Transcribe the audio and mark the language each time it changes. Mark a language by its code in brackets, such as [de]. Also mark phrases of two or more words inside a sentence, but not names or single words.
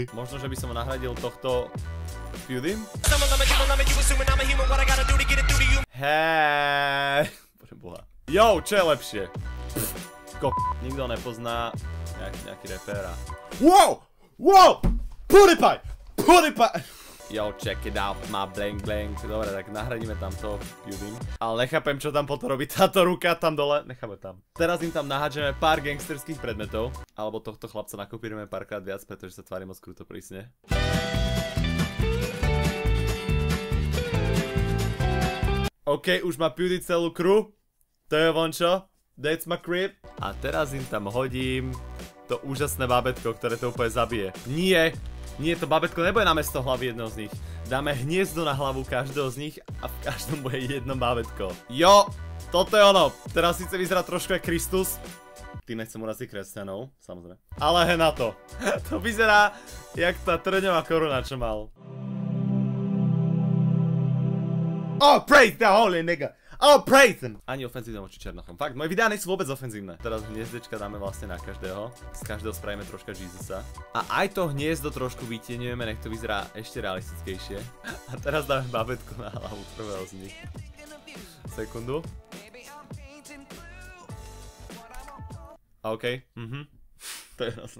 [sk] Možno, že by som nahradil tohto Pewdiem? Hej, bože boha. Jo, čo je lepšie? Nikto nepozná nejaký repéra. [en] Wow! Wow! PewDiePie! PewDiePie! Yo, check it out, má blank blank. [sk] Dobre, tak nahradíme tam to Pewdiem. Ale nechápem, čo tam potom robí táto ruka tam dole. Necháme tam. Teraz im tam nahádžeme pár gangsterských predmetov. Alebo tohto chlapca nakopírujeme párkrát viac, pretože sa tvári moc kruto prísne. OK, už má Pewdie celú crew. To je vončo. [en] That's my crib. [sk] A teraz im tam hodím to úžasné bábätko, ktoré to úplne zabije. Nie, to bábätko nebude namiesto hlavy jedného z nich. Dáme hniezdo na hlavu každého z nich a v každom bude jedno bábätko. Jo, toto je ono. Teraz síce vyzerá trošku jak Kristus. Tým nechcem uraziť kresťanov, samozrejme. Ale he na to. To vyzerá jak tá trňová koruna, čo mal. [en] Oh, praise the holy nigga. Oh, praise him. [sk] Ani ofenzívne voči Černochom. Fakt, moje videá nie sú vôbec ofenzívne. Teraz hniezdečka dáme vlastne na každého. Z každého spravíme troška Jezusa. A aj to hniezdo trošku vytieňujeme, nech to vyzerá ešte realistickejšie. A teraz dáme babetku na hlavu prvého z nich. Sekundu. OK, to je jasné.